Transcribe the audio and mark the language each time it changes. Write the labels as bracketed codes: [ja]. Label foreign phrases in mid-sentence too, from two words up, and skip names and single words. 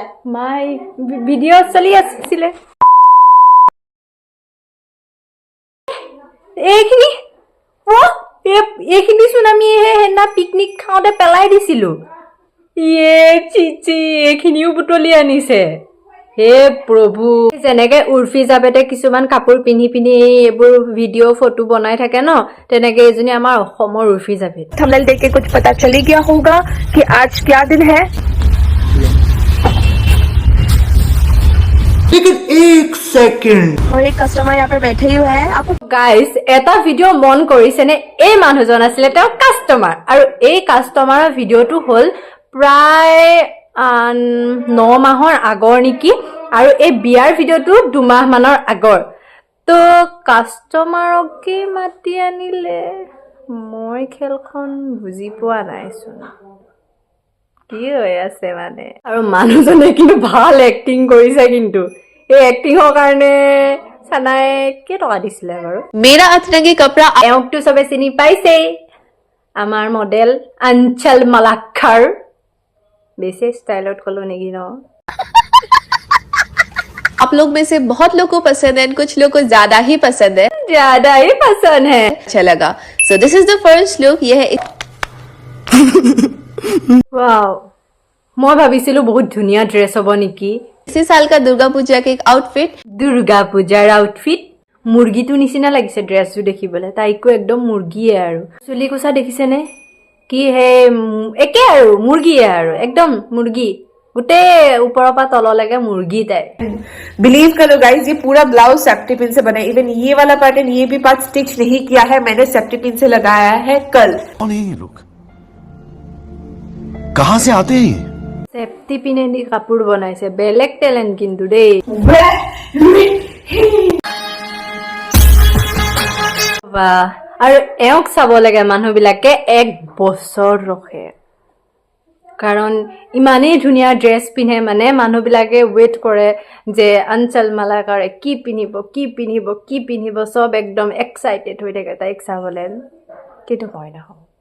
[as] মাই ভিডিঅ' চলি আছিল এইখিনি এইখিনি চোন আমি হেনা পিকনিক খাওঁতে পেলাই দিছিলো ইয়ে চিচি এইখিনিও বুটলি আনিছে হে প্ৰভু যেনেকে উৰ্ফি জাবেতে কিছুমান কাপোৰ পিন্ধি পিন্ধি এইবোৰ ভিডিঅ' ফটো বনাই থাকে ন তেনেকে এজনী আমাৰ অসমৰ উৰ্ফি জাবেত [hi] थंबनेल देख के कुछ पता चल ही गया होगा कि आज क्या दिन है लेकिन एक सेकंड और एक कस्टमर यहाँ पे बैठे हुए हैं आपको [as] গাইস এটা ভিডিঅ' মন কৰিছেনে এই মানুহজন আছিলে তেওঁ কাস্টমাৰ আৰু এই কাস্টমাৰৰ ভিডিঅ'টো হ'ল প্ৰায় 9 মাহৰ আগৰ নেকি আৰু এই বিয়াৰ ভিডিঅ'টো 2 মাহ মানৰ আগৰ তো কাস্টমাৰকে মাতি আনিলে মই খেলখন বুজি পোৱা নাইচোন কি হৈ আছে মানে আৰু মানুহজনে কিন্তু ভাল এক্টিং কৰিছে কিন্তু এই এক্টিংৰ কাৰণে সানাই কি টকা দিছিলে বাৰু [hi] मेरा अतरंगी कपड़ा [as] এওঁকটো সবে চিনি পাইছে আমাৰ মডেল অঞ্চল মালাক্ষৰ বেছি ষ্টাইলত কলো নেকি ন [hi] आप लोग में से बहुत लोग को पसंद है कुछ लोग को ज्यादा ही पसंद है ज्यादा ही पसंद है अच्छा लगा [en] so this is the first look [hi] ये है [as] वाओ মই ভাবিছিলো বহুত ধুনিয়া ড্ৰেছ হ'ব নেকি [hi] इसी साल का दुर्गा पूजा के एक आउटफिट [as] দুৰ্গা পূজাৰ আউটফিট মুৰ্গীটো নিচিনা লাগিছে ড্ৰেছটো দেখিবলৈ তাইকো একদম মুৰ্গীয়ে আৰু চুলি কোছা দেখিছেনে কি হে একে আৰু মুৰ্গীয়ে আৰু একদম মুৰ্গী গোটে ওপৰৰ পৰা তললৈকে মুৰ্গী তাই [hi] बिलीव करो गाइस ये पूरा ब्लाउज [en] safety pin [hi] से बना है इवन ये वाला पैटर्न ये भी [en] part stitch [hi] नहीं किया है मैंने [en] safety pin [hi] से लगाया है कल कौन है ये लोग कहां से आते हैं ये [as] সেফটি পিনে দি কাপোৰ বনাইছে বেলেগ টেলেন্ট কিন্তু দেই বাহ আৰু এওঁক চাব লাগে মানুহবিলাকে 1 বছৰ ৰখে কাৰণ ইমানেই ধুনীয়া ড্ৰেছ পিন্ধে মানে মানুহবিলাকে ৱেইট কৰে যে অঞ্চল মালাকাৰে কি পিন্ধিব সব একদম এক্সাইটেড হৈ থাকে তাইক চাবলৈ কিন্তু মই নহয়